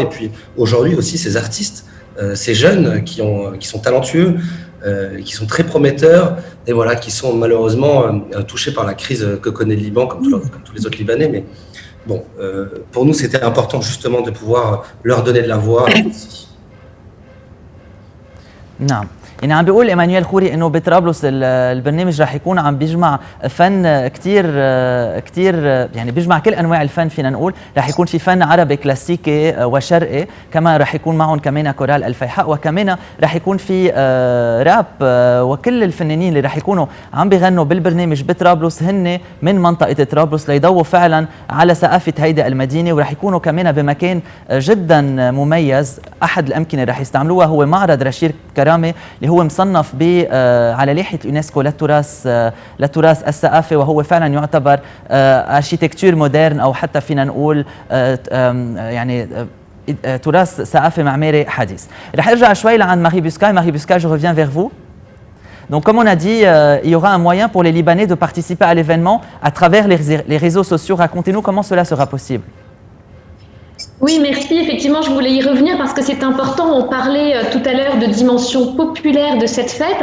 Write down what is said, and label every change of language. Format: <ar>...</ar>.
<fr>Et puis aujourd'hui aussi ses artistes, ces jeunes qui sont talentueux, qui sont très prometteurs et voilà, qui sont malheureusement touchés par la crise que connaît le Liban, comme tous les autres Libanais. Mais bon, pour nous, c'était important justement de pouvoir leur donner de la voix aussi.</fr> <ar>نعم. يعني عم بيقول ايمانويل خوري انه بطرابلس البرنامج رح يكون عم بيجمع فن كثير يعني بيجمع كل انواع الفن، فينا نقول رح يكون في فن عربي كلاسيكي وشرقي، كمان رح يكون معهم كمان كورال الفيحاء، وكمان رح يكون في راب، وكل الفنانين اللي رح يكونوا عم بيغنوا بالبرنامج بطرابلس هن من منطقه طرابلس ليضووا فعلا على ثقافه هيدي المدينه، ورح يكونوا كمان بمكان جدا مميز. احد الامكنه اللي رح يستعملوها هو معرض رشيد كرامه اللي هو مصنف على لائحة اليونسكو للتراث الثقافي، وهو فعلا يعتبر اركيتكتور مودرن او حتى فينا نقول يعني تراث ثقافي معماري حديث. رح ارجع شوي لعند Marie Buscaille.</ar> <fr>Marie Buscaille, je reviens vers vous. Donc comme on a dit, il y aura un moyen pour les Libanais de participer à l'événement à travers les réseaux sociaux. Racontez-nous comment cela sera possible. Oui, merci. Effectivement, je voulais y revenir parce que c'est important. On parlait tout à l'heure de dimension populaire de cette fête.</fr>